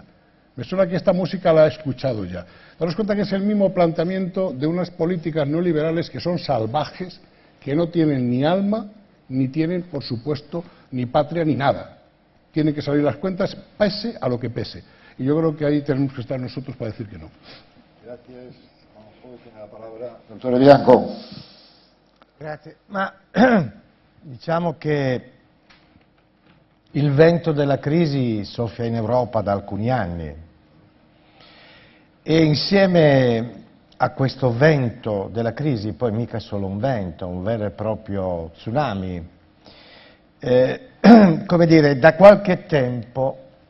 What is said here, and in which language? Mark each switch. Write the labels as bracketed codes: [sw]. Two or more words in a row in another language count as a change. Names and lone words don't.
[es] Me suena que esta música la he escuchado ya. Daros cuenta que es el mismo planteamiento de unas políticas neoliberales que son salvajes, que no tienen ni alma, ni tienen, por supuesto, ni patria, ni nada. Tienen que salir las cuentas, pese a lo que pese. Y yo creo que ahí tenemos que estar nosotros para decir que no. Gracias. Tiene la palabra dottore Bianco. [it] Grazie. Ma diciamo che il vento della crisi soffia in Europa da alcuni anni e insieme a questo vento della crisi, poi mica solo un vento, un vero e proprio tsunami, come dire, da qualche tempo